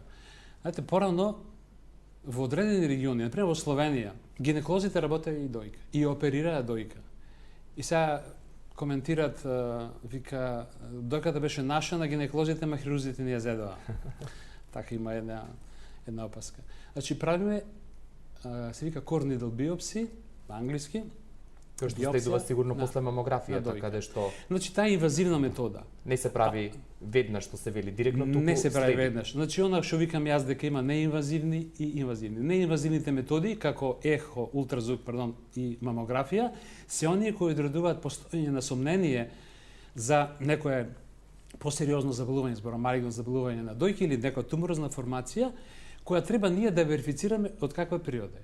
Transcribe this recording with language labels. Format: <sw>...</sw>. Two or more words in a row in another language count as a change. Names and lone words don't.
<mk>Знаете, порано во одредени региони, например во Словенија, гинеколозите работеа и дојка, и оперираа дојка. И сега коментират, вика, дојката беше наша на гинеколозите, ма хирурзите ни ја зедоа. Така има една опаска. Значи, правиме, се вика</mk> <en>core needle biopsy,</en> <mk>на англиски, Кој што следува сигурно после мамографијата, каде што... Значи, таа инвазивна метода. Не се прави веднаш, што се вели, директно туку не се прави веднаш. Значи, она што викам јас дека има неинвазивни и инвазивни. Неинвазивните методи, како ехо, ултразвук, и мамографија, се оние кои одредуваат постоење на сомнение за некое посериозно заболување, зборам малигно заболување на дојки или некоја туморозна формација, која треба ние да верифицираме од каква природа е.</mk>